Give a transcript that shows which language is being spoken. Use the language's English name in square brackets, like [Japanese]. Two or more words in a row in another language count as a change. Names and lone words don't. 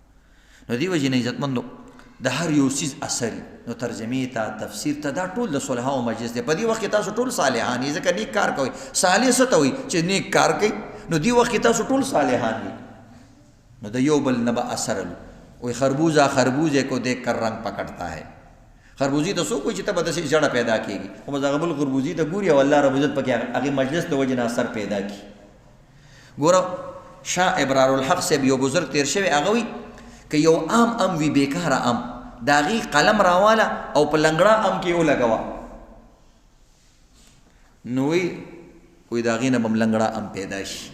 [Pashto] نو دې وجې نه عزتمندو د هر یو څیز اثر نو ترجمې ته تفسیر ته دا ټول د صلحاو مجلس دی. په دې وخت کې تاسو ټول صالحان یې ځکه نیک کار کوئ. صالح څه ته وایي چې نیک کار کوي. نو دې وخت کې تاسو ټول صالحان یې. نو د یو بل نه به اثر وي [Urdu] خربوزہ خربوزے کو دیکھ کر رنگ پکڑتا ہے. [Pashto] خربوزی ته څوک وایي چې ته به داسې ژړه پیدا کېږي خو بس هغه بل خربوزي ته ګوري او الله رب العزت پکې هغې مجلس د وجې نه اثر پیدا کړي. ګوره شاه ابرار الحق صاحب یو بزرګ تیر شوی هغه وایي که یو ام وي بیکاره ام د هغې قلم راواله او په لنګړه ام کې ولګوه نو وایي د هغې نه به م لنګړه ام پیدا شي.